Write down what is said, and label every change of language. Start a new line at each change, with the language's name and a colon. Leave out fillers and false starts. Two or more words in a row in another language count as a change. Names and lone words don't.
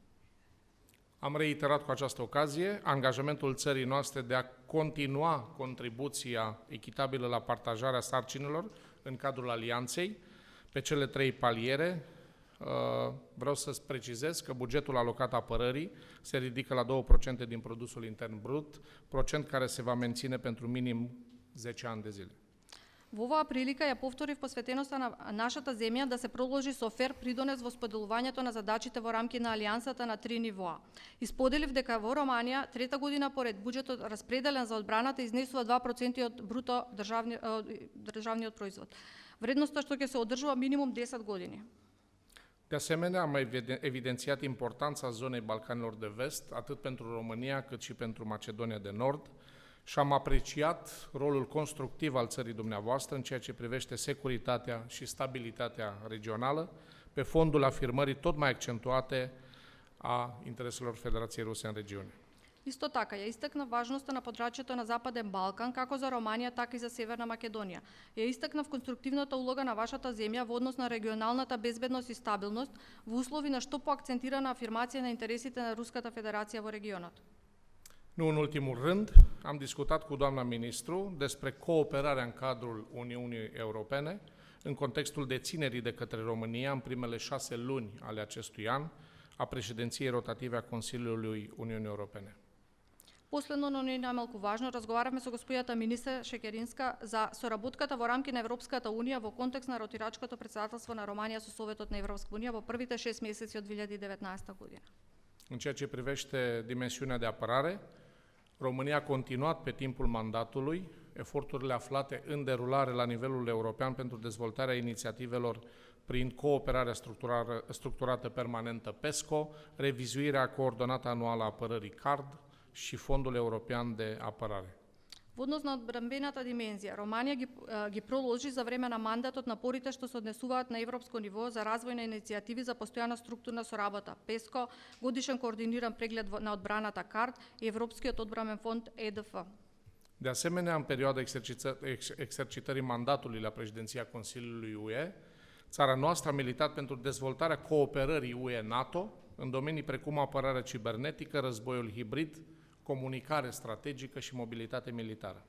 Romanian: Am reiterat cu această ocazie angajamentul țării noastre de a continua contribuția echitabilă la partajarea sarcinilor în cadrul alianței pe cele 3 paliere. Vreau să-ți precizez că bugetul alocat apărării se ridică la 2% din produsul intern brut, procent care se va menține pentru minim 10 ani de zile.
Macedonian: Во оваа прилика ја повторив посветеноста на нашата земја да се проложи со фер придонес во споделувањето на задачите во рамки на алијансата на 3 нивоа. Исподелив дека во Романија трета година поред буџетот распределен за одбраната изнесува 2% од бруто државниот производ. Вредноста што ќе се одржува минимум 10 години.
Romanian: De asemenea, am evidențiat importanța zonei Balcanilor de Vest, atât pentru România cât și pentru Macedonia de Nord, și am apreciat rolul constructiv al țării dumneavoastră în ceea ce privește securitatea și stabilitatea regională, pe fondul afirmării tot mai accentuate a intereselor Federației Ruse în regiune.
Macedonian: Исто така, ја истакна важноста на подрачјето на Западен Балкан, како за Романија, така и за Северна Македонија. Ја истакнав конструктивната улога на вашата земја во однос на регионалната безбедност и стабилност во услови на што поакцентирана афирмација на интересите на Руската Федерација во регионот.
Romanian: Nu în ultimul rând, am discutat cu doamna ministru despre cooperarea în cadrul Uniunii Europene în contextul deținerii de către România în primele 6 luni ale acestui an a președinției rotative a Consiliului Uniunii Europene.
Macedonian: Последно, но не најмалку важно, разговаравме со господјата министер Шекеринска за соработката во рамки на Европската Унија во контекст на ротирачкото претседателство на Романија со Советот на Европска Унија во првите 6 месеци од 2019 година.
Romanian: În ceea ce privește dimensiunea de apărare, România a continuat pe timpul mandatului eforturile aflate în derulare la nivelul european pentru dezvoltarea inițiativelor prin cooperarea structurată permanentă PESCO, revizuirea coordonată anuală a apărării CARD și Fondul European de Apărare.
Macedonian: Во однос на одбранбената димензија, Романија ги проложи за време на мандатот напорите што се однесуваат на европско ниво за развој на иницијативи за постојана структурна соработа, ПЕСКО, годишен координиран преглед на одбраната КАРД и Европскиот одбранбен фонд ЕДФ.
Romanian: De asemenea, în perioada exercitării mandatului la președinția Consiliului UE, țara noastră a militat pentru dezvoltarea cooperării UE-NATO în domenii precum apărarea cibernetică, războiul hibrid, comunicare strategică și mobilitate militară.